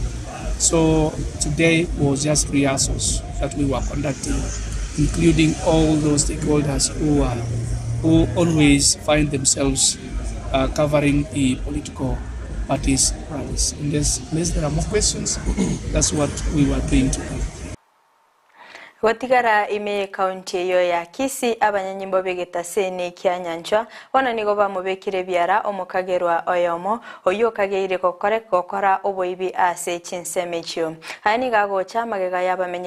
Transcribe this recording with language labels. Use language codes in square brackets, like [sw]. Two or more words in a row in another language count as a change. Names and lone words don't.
[en] So today was just rehearsals that we were conducting, including all those stakeholders who always find themselves covering the political parties' rallies. Unless there are more questions, that's what we were doing today. [guz] Watigara ime county yo ya Kisii abanyanyimbo begeta sene kyanyanchwa wana nigo bamubekire byara omukagerwa oyomo oyo kageire gukora oboibi ase chinsemechyo hani gago chamagega yabamenye